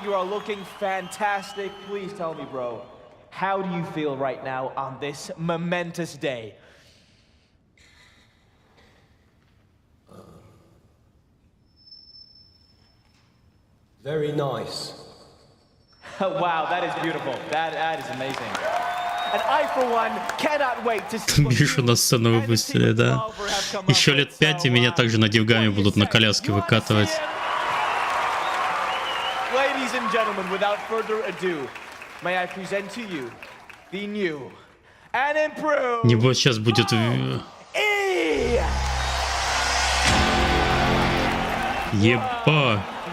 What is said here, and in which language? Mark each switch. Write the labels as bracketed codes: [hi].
[en] You are looking fantastic. Please tell me, bro, how do you feel right now on this momentous day? Very nice. Wow, that is beautiful. That is amazing. And I, for one, cannot wait to see. [ru] Мишу на сцену выпустили, да. Еще лет 5 и меня также на Девгаме будут на коляске выкатывать. [en] Ladies and gentlemen, without further ado, may I present to you the new and improved. [ru] Небось сейчас будет... Еба.